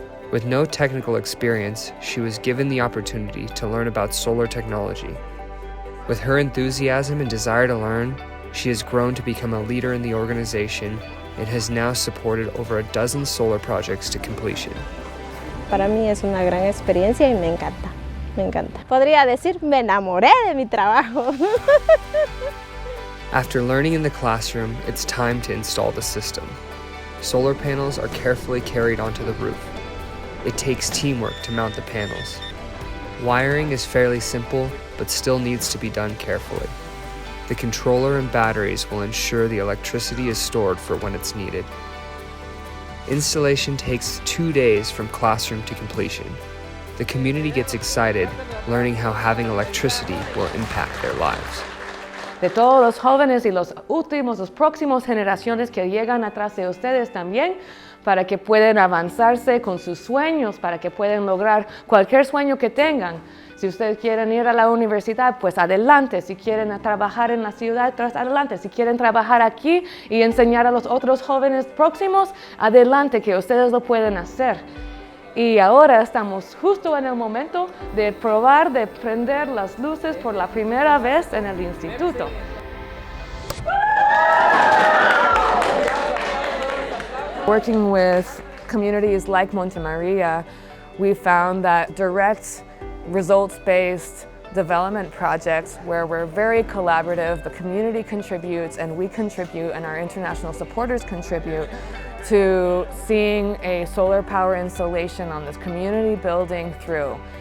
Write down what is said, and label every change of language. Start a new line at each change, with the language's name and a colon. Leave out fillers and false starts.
English: With no technical experience, she was given the opportunity to learn about solar technology. With her enthusiasm and desire to learn, she has grown to become a leader in the organization and has now supported over a dozen solar projects to completion.
Spanish: Para mí es una gran experiencia y me encanta, me encanta. Podría decir, me enamoré de mi trabajo.
English: After learning in the classroom, it's time to install the system. Solar panels are carefully carried onto the roof. It takes teamwork to mount the panels. Wiring is fairly simple, but still needs to be done carefully. The controller and batteries will ensure the electricity is stored for when it's needed. Installation takes 2 days from classroom to completion. The community gets excited learning how having electricity will impact their lives.
Spanish: De todos los jóvenes y los próximos generaciones que llegan atrás de ustedes también, para que puedan avanzarse con sus sueños, para que puedan lograr cualquier sueño que tengan. Si ustedes quieren ir a la universidad, pues adelante. Si quieren trabajar en la ciudad, pues adelante. Si quieren trabajar aquí y enseñar a los otros jóvenes próximos, adelante, que ustedes lo pueden hacer. Y ahora estamos justo en el momento de probar de prender las luces por la primera vez en el instituto.
English: Working with communities like Monte Maria, we found that direct, results-based development projects where we're very collaborative, the community contributes and we contribute and our international supporters contribute to seeing a solar power installation on this community building through.